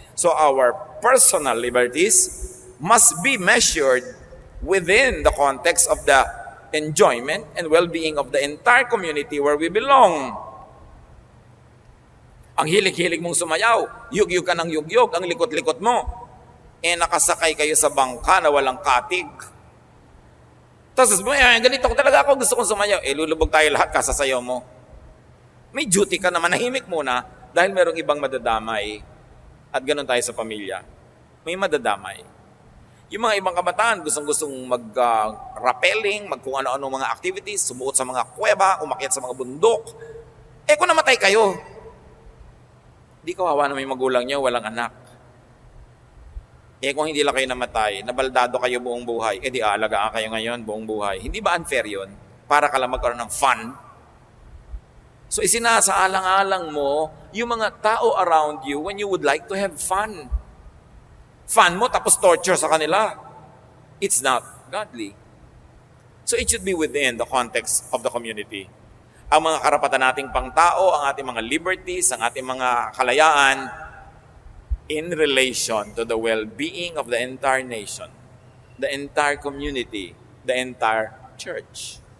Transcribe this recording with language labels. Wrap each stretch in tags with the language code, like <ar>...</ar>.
<en>So our personal liberties must be measured within the context of the enjoyment and well-being of the entire community where we belong.</en> <tl>Ang hilig-hilig mong sumayaw, yugyug ka ng yugyug, ang likot-likot mo, nakasakay kayo sa bangka na walang katig. Tapos, ganito ko talaga ako, gusto kong sumayaw. Lulubog tayo lahat kasasayaw mo. May duty ka na manahimik muna dahil merong ibang madadamay. At ganun tayo sa pamilya. May madadamay. Yung mga ibang kabataan, gustong-gustong mag-rappelling, kung ano-ano mga activities, sumuot sa mga kuweba, umakyat sa mga bundok. Kung namatay kayo, di kawawa na may magulang nyo, walang anak. Kung hindi lang kayo namatay, nabaldado kayo buong buhay, di aalagaan kayo ngayon buong buhay. Hindi ba unfair yun? Para ka lang magkaroon ng fun? So isinasaalang-alang mo yung mga tao</tl> <en>around you when you would like to have fun.</en> <tl>Fun mo tapos torture sa kanila.</tl> <en>It's not godly. So it should be within the context of the community.</en> <tl>Ang mga karapatan nating pangtao, ang ating mga liberties, ang ating mga kalayaan,</tl> <en>in relation to the well-being of the entire nation, the entire community, the entire church.</en>